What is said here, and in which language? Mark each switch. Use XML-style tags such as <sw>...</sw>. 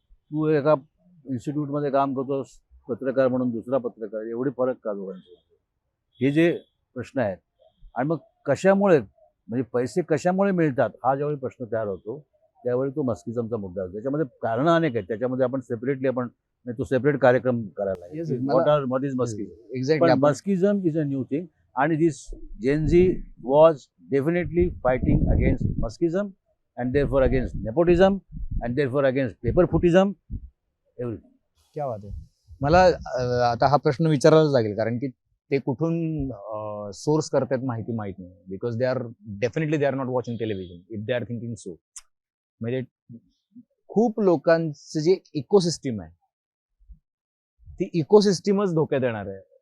<mr>तू एका इन्स्टिट्यूटमध्ये काम करतोस पत्रकार म्हणून, दुसरा पत्रकार, एवढी फरक का दोघांचे. हे जे प्रश्न आहेत. आणि मग कशामुळे, म्हणजे पैसे कशामुळे मिळतात हा ज्यावेळी प्रश्न तयार होतो त्यावेळी तो मस्किझमचा मुद्दा होतो. त्याच्यामध्ये कारणं अनेक आहेत, त्याच्यामध्ये आपण सेपरेटली तो सेपरेट कार्यक्रम करायला लागेल.</mr> <en>What is Muskism. Exactly. Muskism is a new thing</en> <mr>आणि</mr> <en>This Gen Z was definitely fighting against Muskism and therefore against nepotism and therefore against paper footism, everything.</en> <mr>क्या बात आहे. मला आता हा प्रश्न विचारायलाच लागेल, कारण की ते कुठून सोर्स करतात माहिती माहित नाही.</mr> <en>Because they are not watching television if they are thinking so.</en> <mr>म्हणजे खूप लोकांचं जे इकोसिस्टीम आहे ती इकोसिस्टीमच धोक्यात येणार आहे.</mr>